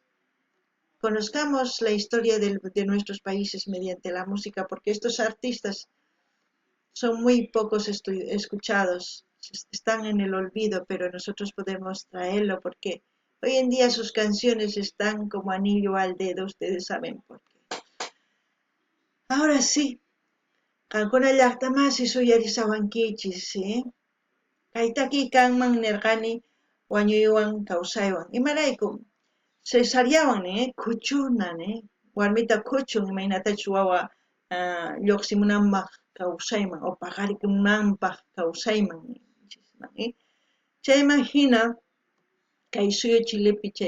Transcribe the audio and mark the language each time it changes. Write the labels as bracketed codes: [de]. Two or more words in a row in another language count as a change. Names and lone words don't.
[es] Conozcamos la historia de nuestros países mediante la música, porque estos artistas son muy pocos escuchados, están en el olvido, pero nosotros podemos traerlo porque hoy en día sus canciones están como anillo al dedo, ustedes saben por qué. Ahora sí, [qu] kankuna llaqtamasi suyarisawankichis, kaytaki kanman nirqani wañuywan kawsaywan imaraykum cesareawan kuchuna warmita kuchun imaynatachu wawa lluqsimunanpaq kawsayman o paqarimunanpaq kawsayman chayman hina kay suyu Chilepi chay